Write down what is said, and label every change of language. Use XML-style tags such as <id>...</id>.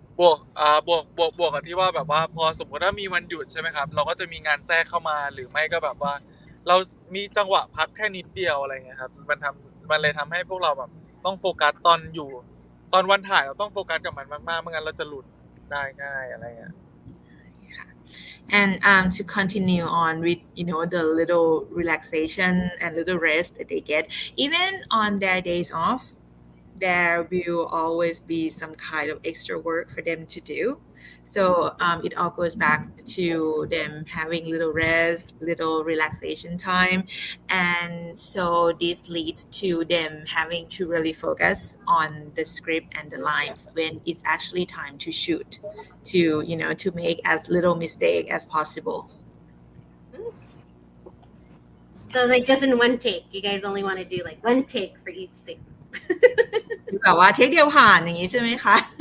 <th>บวกกับที่ว่าแบบว่าพอสมมติว่ามีวันหยุดใช่ไหมครับเราก็จะมีงานแทรกเข้ามาหรือไม่ก็แบบว่าเรามีจังหวะพักแค่นิดเดียวอะไรเงี้ยครับมันเลยทำให้พวกเราแบบต้องโฟกัสตอนวันถ่ายเราต้องโฟกัสกับมันมากๆไม่งั้นเราจะหลุดได้ง่ายอะไรเงี้ย</th> <en>And to continue on with the little relaxation and little rest that they get even on their days off there will always be some kind of extra work for them to do. So it all goes back to them having little rest, little relaxation time. And so this leads to them having to really focus on the script and the lines when it's actually time to shoot, to make as little mistake as possible. So like just in one take, you guys only want to do like one take for each scene.</en> <th>แบบว่าเทคเดียวผ่านอย่างนี้ใช่ไหมคะ</th>